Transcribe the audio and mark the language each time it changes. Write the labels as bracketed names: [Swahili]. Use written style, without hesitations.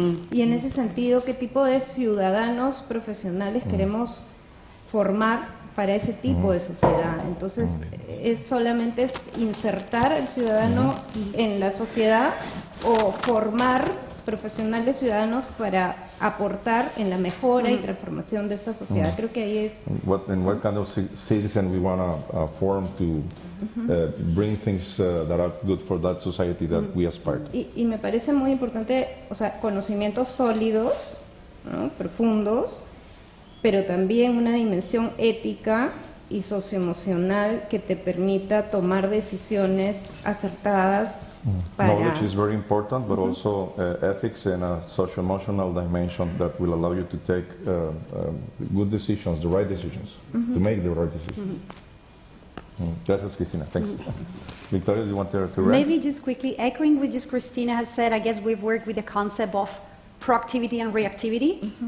[Spanish] Y en ese sentido, ¿qué tipo de ciudadanos profesionales queremos formar para ese tipo de sociedad? Entonces, solamente es insertar al ciudadano en la sociedad o formar profesionales ciudadanos para aportar en la mejora y transformación de esta sociedad. Creo que ahí es... [English] What kind of citizen we want to form to bring things that are good for that society that we aspire to. [Spanish] Y me parece muy importante, conocimientos sólidos, ¿no? Profundos, pero también una dimensión ética y socioemocional que te permita tomar decisiones acertadas. [English] Knowledge is very important, but also ethics and a socio-emotional dimension that will allow you to take good decisions, the right decisions, to make the right decisions. Gracias, Cristina. Thanks. Victoria, do you want to react? Maybe just quickly, echoing what just Cristina has said, I guess we've worked with the concept of proactivity and reactivity.